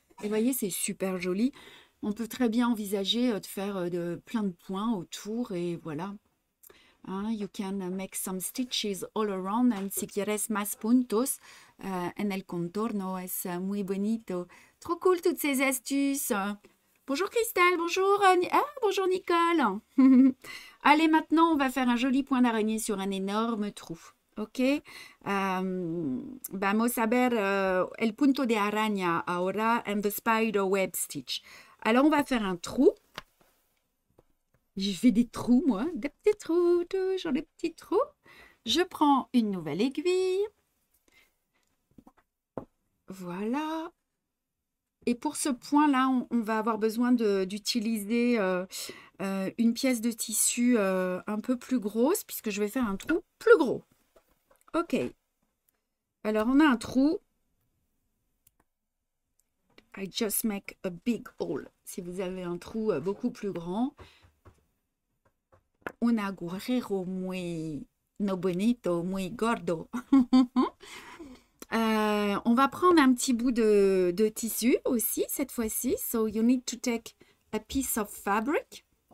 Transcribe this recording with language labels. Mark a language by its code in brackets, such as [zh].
[fr] Et vous voyez, c'est super joli. On peut très bien envisager de faire plein de points autour et voilà. [en] You can make some stitches all around [es] and si quieres más puntos en el contorno es muy bonito. [fr] Trop cool toutes ces astuces. Bonjour Christelle, bonjour, bonjour Nicole. Allez, maintenant, on va faire un joli point d'araignée sur un énorme trou. Ok? [es] Vamos a ver el punto de araña ahora and [en] the spider web stitch. [fr] Alors, on va faire un trou. J'ai fait des trous, moi. Des petits trous, toujours des petits trous. Je prends une nouvelle aiguille. Voilà. Et pour ce point-là, on va avoir besoin d'utiliser une pièce de tissu un peu plus grosse, puisque je vais faire un trou plus gros. Ok. Alors, on a un trou. [en] I just make a big hole. [fr] Si vous avez un trou beaucoup plus grand. [es] Un agujero muy no bonito, muy gordo. [fr] On va prendre un petit bout de tissu aussi, cette fois-ci. [en] So, you need to take a piece of fabric.